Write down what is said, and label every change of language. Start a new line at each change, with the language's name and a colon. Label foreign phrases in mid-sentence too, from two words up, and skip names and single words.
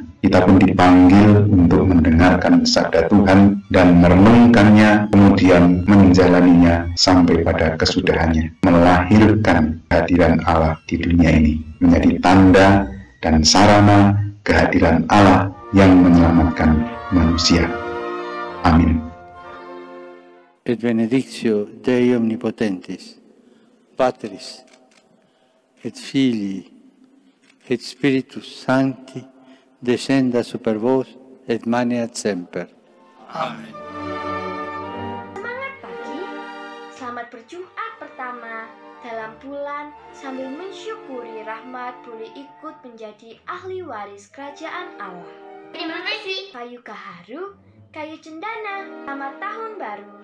Indonesian: Kita pun dipanggil untuk mendengarkan sabda Tuhan dan merenungkannya, kemudian menjalaninya sampai pada kesudahannya, melahirkan kehadiran Allah di dunia ini, menjadi tanda dan sarana kehadiran Allah yang menyelamatkan manusia. Amin.
Latin: Et benedictio Dei omnipotentis, Patris, et Filii, et Spiritus Sancti, descenda super vos et maneat semper. Amen.
Indonesian: Semangat pagi, selamat berjumat pertama dalam bulan sambil mensyukuri rahmat boleh ikut menjadi ahli waris kerajaan Allah. terima kasih. Kayu gaharu, kayu cendana, selamat tahun baru.